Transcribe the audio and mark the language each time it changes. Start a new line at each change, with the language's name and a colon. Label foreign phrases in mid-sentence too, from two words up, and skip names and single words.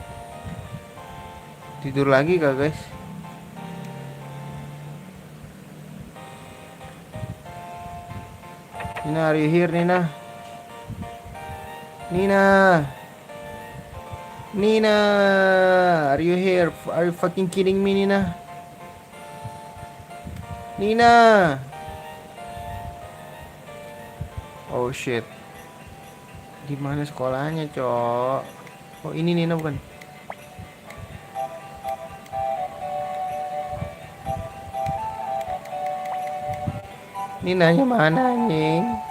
Indonesian: Tidur lagi kah, guys?
English: Nina, are you here, Nina? Nina. Nina, are you here? Are you fucking kidding me, Nina? Nina. Oh shit.
Indonesian: Di mana sekolahnya, Cok? Oh, ini Nina bukan? Ninanya mana, anjing?